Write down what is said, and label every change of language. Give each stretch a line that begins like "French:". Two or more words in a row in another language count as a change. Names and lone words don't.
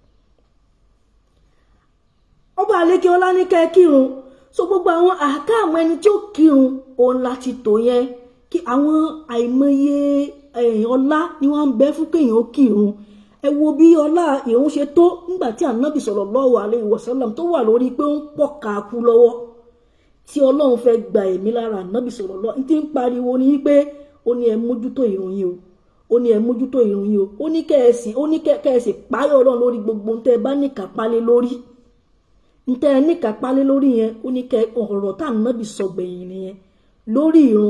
Yoruba: ọba àlékè ọlá ní kẹ́ kírun, so gbogbo àwọn àkáàmù ẹni tí ó kírun òun láti tò yẹn, kí àwọn àìmọye ọlá ni wọ́n ń bẹ fún kéèyàn ó kírun. ẹ wo bí ọlá ìrun ṣe tó nígbà tí ànábì
Arabic: صلى الله عليه وسلم
Yoruba: tó wà lórí pé ó ń pọ̀ káàkú lọ́wọ́, tí ọlọ́run fẹ́ gba ẹ̀mí lára ànábì sallallahu, tí ń pariwo ní pé ó ní ẹ mójútó ìrun yìí o, ó ní ẹ mójútó ìrun yìí o, ó ní kẹ́ẹ̀sì páyọ̀ ọlọ́run lórí gbogbo ntẹ́ bá ní kápálé lórí, ntẹ́ ní kápálé lórí yẹn, ó ní kẹ́ ọ̀rọ̀ tá ànábì sọ gbẹ̀yìn nìyẹn lórí ìrun.